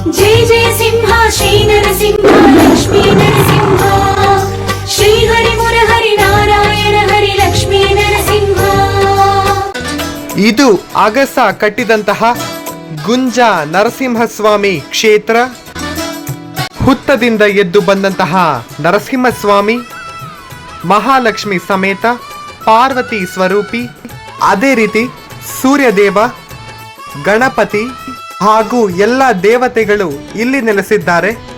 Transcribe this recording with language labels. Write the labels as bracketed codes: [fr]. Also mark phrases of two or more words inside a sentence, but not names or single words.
[sa] जय जय सिंह श्री नरसिंह लक्ष्मी नरसिंह श्री हरि मुरहरि नारायण हरि लक्ष्मी नरसिंह। [kn] ಇದು ಅಗಸ ಕಟ್ಟಿದಂತಹ ಗುಂಜ ನರಸಿಂಹಸ್ವಾಮಿ ಕ್ಷೇತ್ರ. ಹುತ್ತದಿಂದ ಎದ್ದು ಬಂದಂತಹ ನರಸಿಂಹಸ್ವಾಮಿ ಮಹಾಲಕ್ಷ್ಮಿ ಸಮೇತ ಪಾರ್ವತಿ ಸ್ವರೂಪಿ, ಅದೇ ರೀತಿ ಸೂರ್ಯದೇವ, ಗಣಪತಿ ಹಾಗೂ ಎಲ್ಲ ದೇವತೆಗಳು ಇಲ್ಲಿ ನೆಲೆಸಿದ್ದಾರೆ.